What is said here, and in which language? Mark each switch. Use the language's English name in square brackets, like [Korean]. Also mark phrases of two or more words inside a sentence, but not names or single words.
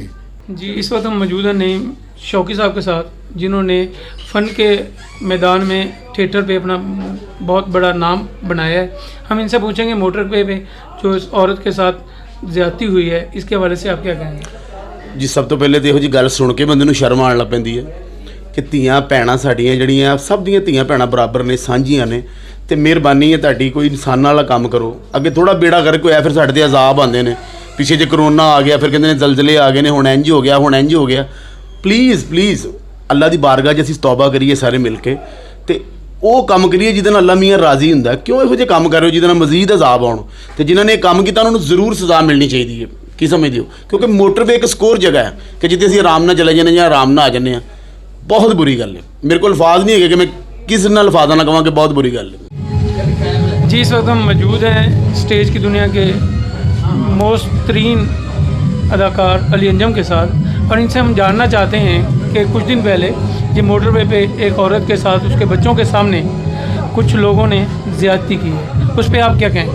[Urdu] جی، اس وقت ہم موجود ہیں نعیم شوقی صاحب کے ساتھ، جنہوں نے فن کے میدان میں تھیٹر پہ اپنا بہت بڑا نام بنایا ہے۔ ہم ان سے پوچھیں گے موٹر وے پہ جو اس عورت کے ساتھ زیادتی ہوئی ہے، اس کے حوالے سے آپ کیا کہیں گے؟ [Punjabi] جی، سب تو پہلے تو یہ گل سن کے بندے نوں شرم آن لگ پیندی ہے کہ ਧੀਆਂ ਭੈਣਾਂ ਸਾਡੀਆਂ ਜਿਹੜੀਆਂ ਸਭ ਦੀਆਂ ਧੀਆਂ ਭੈਣਾਂ ਬਰਾਬਰ ਨੇ, ਸਾਂਝੀਆਂ ਨੇ, ਤੇ ਮਿਹਰਬਾਨੀ ਹੈ ਤੁਹਾਡੀ ਕੋਈ ਇਨਸਾਨ ਵਾਲਾ ਕੰਮ ਕਰੋ। ਅੱਗੇ ਥੋੜਾ ਬੇੜਾ ਕਰਕੇ ਹੋਇਆ ਫਿਰ ਸਾਡੇ ਤੇ ਅਜ਼ਾਬ ਆਉਂਦੇ ਨੇ, ਪਿੱਛੇ ਜੇ ਕਰੋਨਾ ਆ ਗਿਆ ਫਿਰ ਕਹਿੰਦੇ ਨੇ ਜ਼ਲਜ਼ਲੇ ਆ ਗਏ ਨੇ, ਹੁਣ ਇੰਝ ਹੋ ਗਿਆ, ਹੁਣ ਇੰਝ ਹੋ ਗਿਆ। ਪਲੀਜ਼ ਅੱਲਾ ਦੀ ਬਾਰਗਾਹ 'ਚ ਅਸੀਂ ਤੌਬਾ ਕਰੀਏ ਸਾਰੇ ਮਿਲ ਕੇ, ਤੇ ਉਹ ਕੰਮ ਕਰੀਏ ਜਿਹਦੇ ਨਾਲ ਅੱਲਾ ਮੀਆਂ ਰਾਜ਼ੀ ਹੁੰਦਾ। ਕਿਉਂ ਇਹੋ ਜਿਹੇ ਕੰਮ ਕਰ ਰਹੇ ਹੋ ਜਿਹਦੇ ਨਾਲ ਮਜ਼ੀਦ ਅਜ਼ਾਬ ਆਉਣ? ਤੇ ਜਿਨ੍ਹਾਂ ਨੇ ਇਹ ਕੰਮ ਕੀਤਾ ਉਹਨਾਂ ਨੂੰ ਜ਼ਰੂਰ ਸਜ਼ਾ ਮਿਲਣੀ ਚਾਹੀਦੀ ਹੈ। ਕੀ ਸਮਝਦੇ ਹੋ? ਕਿਉਂਕਿ ਮੋਟਰਵੇ ਇੱਕ ਸਕੋਰ ਜਗ੍ਹਾ ਹੈ ਕਿ ਜਿੱਥੇ ਅਸੀਂ ਆਰਾਮ ਨਾਲ ਚਲੇ ਜਾਂਦੇ ਜਾਂ ਆਰਾਮ ਨਾਲ ਆ ਜਾਂਦੇ ਹਾਂ। ਬਹੁਤ ਬੁਰੀ ਗੱਲ ਹੈ। ਮੇਰੇ ਕੋਲ ਅਲਫਾਜ਼ ਨਹੀਂ ਹੈਗੇ ਕਿ ਮੈਂ ਕਿਸ ਨਾਲ ਅਲਫਾਜ਼ਾਂ ਨਾਲ ਕਹਾਂ ਕਿ ਬਹੁਤ ਬੁਰੀ ਗੱਲ ہے۔ [Urdu] جی، اس وقت ہم موجود ہیں اسٹیج کی دنیا کے موسٹ ترین اداکار علی انجم کے ساتھ، اور ان سے ہم جاننا چاہتے ہیں کہ کچھ دن پہلے یہ موٹر وے پہ ایک عورت کے ساتھ اس کے بچوں کے سامنے کچھ لوگوں نے زیادتی کی ہے، اس پہ آپ کیا کہیں گے؟